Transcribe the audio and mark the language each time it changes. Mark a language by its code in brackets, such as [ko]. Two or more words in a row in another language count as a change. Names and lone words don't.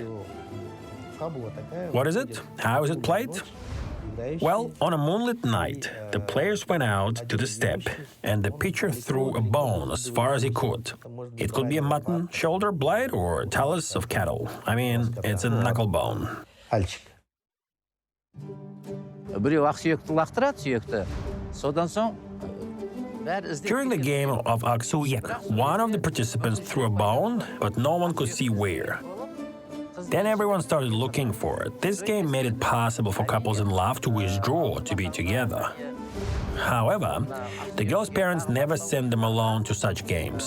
[en] What is it? How is it played? Well, on a moonlit night, the players went out to the steppe and the pitcher threw a bone as far as he could. It could be a mutton, shoulder, blade, or a talus of cattle. I mean, it's a knuckle bone. [kk] Альчик. Біреу ақсүйекті лақтырады, сүйекті. Содан соң [en] During the game of Aksuyek, one of the participants threw a bone, but no one could see where. Then everyone started looking for it. This game made it possible for couples in love to withdraw to be together. However, the girls' parents never sent them alone to such games.